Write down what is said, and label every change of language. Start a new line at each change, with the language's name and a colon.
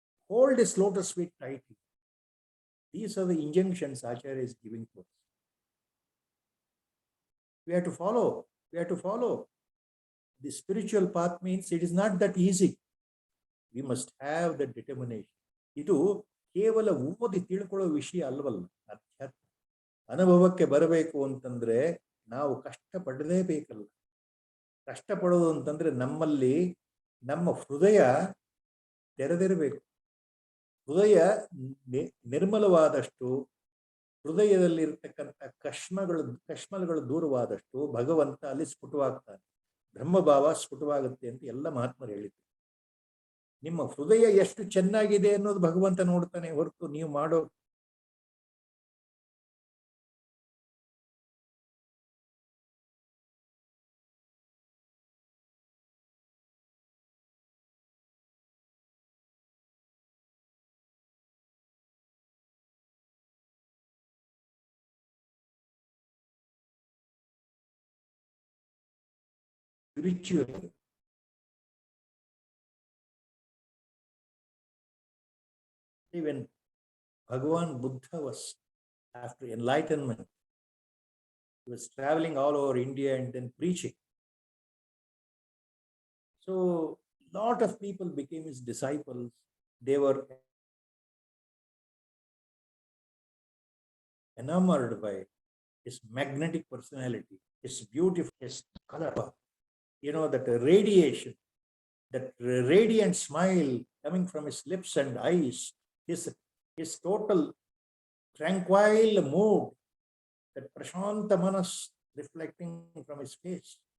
English: Hold his lotus feet tightly. These are the injunctions Acharya is giving to us. We have to follow. We have to follow. The spiritual path means it is not that easy. We must have the determination.
Kannada: ಇದು ಕೇವಲ ಓದಿ ತಿಳ್ಕೊಳ್ಳೋ ವಿಷಯ ಅಲ್ವಲ್ಲ. ಅಧ್ಯಾತ್ಮ ಅನುಭವಕ್ಕೆ ಬರಬೇಕು ಅಂತಂದ್ರೆ ನಾವು ಕಷ್ಟಪಡಲೇಬೇಕಲ್ಲ. ಕಷ್ಟಪಡೋದು ಅಂತಂದ್ರೆ ನಮ್ಮಲ್ಲಿ ನಮ್ಮ ಹೃದಯ ತೆರೆದಿರಬೇಕು. ಹೃದಯ ನಿರ್ಮಲವಾದಷ್ಟು, ಹೃದಯದಲ್ಲಿರ್ತಕ್ಕಂಥ ಕಶ್ಮಲಗಳು ದೂರವಾದಷ್ಟು ಭಗವಂತ ಅಲ್ಲಿ ಸ್ಫುಟವಾಗ್ತಾನೆ. ಬ್ರಹ್ಮಭಾವ ಸ್ಫುಟವಾಗುತ್ತೆ ಅಂತ ಎಲ್ಲ ಮಹಾತ್ಮರು ಹೇಳಿದ್ರು. ನಿಮ್ಮ ಹೃದಯ ಎಷ್ಟು ಚೆನ್ನಾಗಿದೆ ಅನ್ನೋದು ಭಗವಂತ ನೋಡ್ತಾನೆ ಹೊರತು ನೀವು ಮಾಡೋ spiritual.
English: When Bhagavan Buddha was after enlightenment, he was traveling all over India and then preaching. So a lot of people became his disciples. They were enamored by his magnetic personality, his beautiful, his color, that radiation, that radiant smile coming from his lips and eyes, his total tranquil mood, that prashanta manas reflecting from his face.